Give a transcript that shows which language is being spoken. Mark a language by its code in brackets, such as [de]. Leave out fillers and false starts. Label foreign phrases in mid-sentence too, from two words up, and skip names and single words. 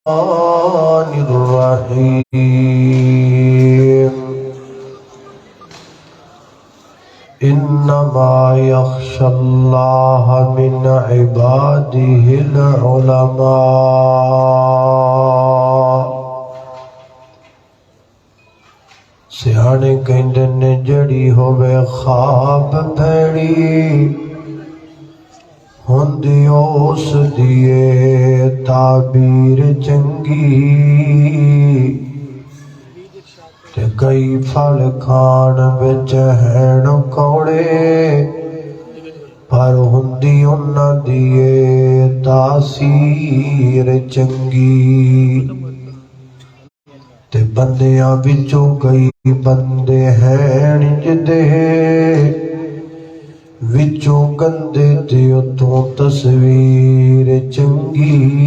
[ar] الرحيم إنما يخشى الله من عباده [pa] العلماء سیانے کہندے نے جڑی ہوے خواب بھیڑی ہوندی اس دیے تعبیر چنگی تے کئی پھل کھان وچ ہین کوڑے پر ہوندی انہاں دیے تاثیر چنگی تے بندیاں وچوں کئی بندے ہیں جدے وچوں گندے تے اتوں تصویر چنگی